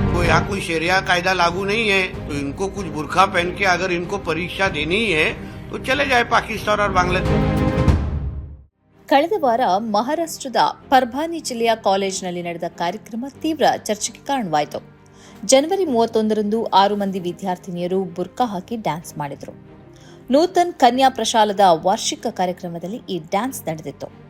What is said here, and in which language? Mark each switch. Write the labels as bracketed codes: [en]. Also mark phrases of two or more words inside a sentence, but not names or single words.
[hi] यहाँ कोई शरिया कायदा लागू नहीं है, तो इनको कुछ बुरखा पहन के अगर इनको परीक्षा देनी ही है तो चले जाए पाकिस्तान और बांग्लादेश। [kn] ಕಳೆದ ವಾರ ಮಹಾರಾಷ್ಟ್ರದ ಪರ್ಭಾನಿ ಜಿಲ್ಲೆಯ ಕಾಲೇಜಿನಲ್ಲಿ ನಡೆದ ಕಾರ್ಯಕ್ರಮ ತೀವ್ರ ಚರ್ಚೆಗೆ ಕಾರಣವಾಯಿತು. ಜನವರಿ 31ರಂದು 6 ಮಂದಿ ವಿದ್ಯಾರ್ಥಿನಿಯರು ಬುರ್ಕಾ ಹಾಕಿ ಡ್ಯಾನ್ಸ್ ಮಾಡಿದರು. ನೂತನ್ ಕನ್ಯಾ ಪ್ರಶಾಲದ ವಾರ್ಷಿಕ ಕಾರ್ಯಕ್ರಮದಲ್ಲಿ ಈ ಡ್ಯಾನ್ಸ್ ನಡೆದಿತ್ತು.